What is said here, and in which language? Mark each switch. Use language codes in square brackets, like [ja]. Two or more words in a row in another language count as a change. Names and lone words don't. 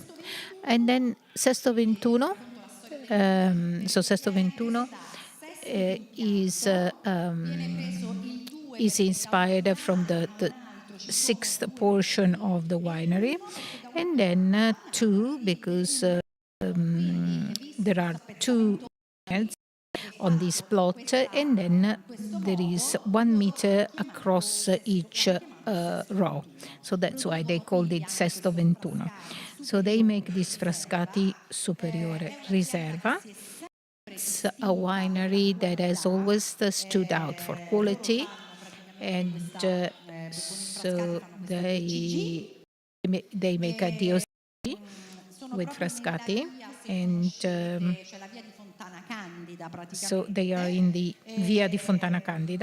[en] And then Sesto Ventuno, so Sesto Ventuno is inspired from the sixth portion of the winery, and then two, because there are two vineyards on this plot, and then there is 1 meter across each row. So that's why they called it Sesto Ventuno. So they make this Frascati Superiore Riserva. It's a winery that has always stood out for quality, and so they make a DOC with Frascati, and so they are in the Via di Fontana Candida.